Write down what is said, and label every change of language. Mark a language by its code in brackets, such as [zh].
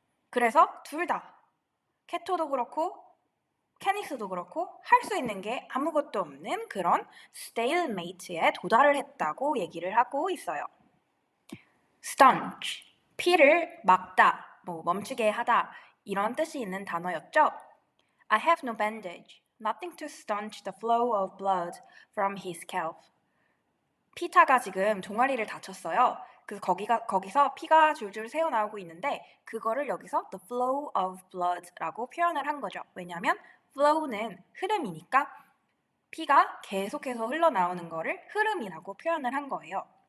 [ko] 그래서 둘 다 캐토도 그렇고 캐니스도 그렇고 할 수 있는 게 아무것도 없는 그런 스테일메이트에 도달을 했다고 얘기를 하고 있어요. staunch, 피를 막다, 멈추게 하다 이런 뜻이 있는 단어였죠. [en] I have no bandage, nothing to staunch the flow of blood from his scalp. [ko] 피타가 지금 종아리를 다쳤어요. 그래서 거기서 피가 줄줄 새어나오고 있는데 그거를 여기서 [en] the flow of blood [ko] 라고 표현을 한 거죠. 왜냐하면 flow는 흐름이니까 피가 계속해서 흘러나오는 거를 흐름이라고 표현을 한 거예요.